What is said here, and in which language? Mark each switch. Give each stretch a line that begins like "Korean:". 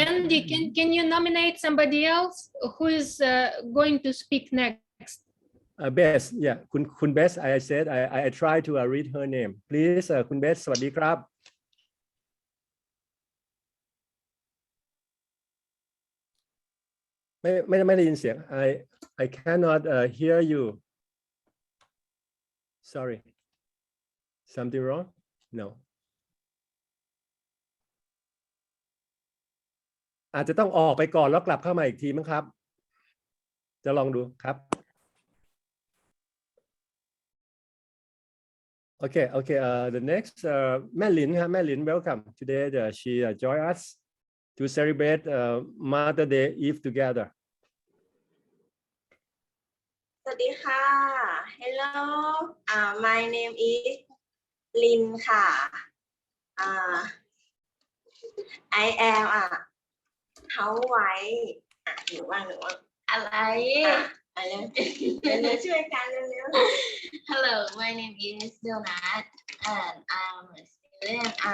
English: Andy, can you nominate somebody else who is going to speak next? Bess, yeah, คุณ Bess, I said I try to read her name. Please,
Thai: คุณ Bess สวัสดีครับ ไม่ได้ยินเสียง
English: I cannot hear you. Sorry. Something wrong? No.
Thai: อาจจะต้องออกไปก่อนแล้วกลับเข้ามาอีกทีมั้งครับ จะลองดูครับ Okay.
English: The next, แม่หลินครับ แม่หลิน welcome. Today she joined us to celebrate Mother Day Eve together.
Thai: สวัสดีค่ะ
English: Hello my name is Lin ค่ะ I am housewife
Thai: หรือว่าอะไรเร็วช่วยกันเร็ว
English: Hello my name is Donat and I'm a student.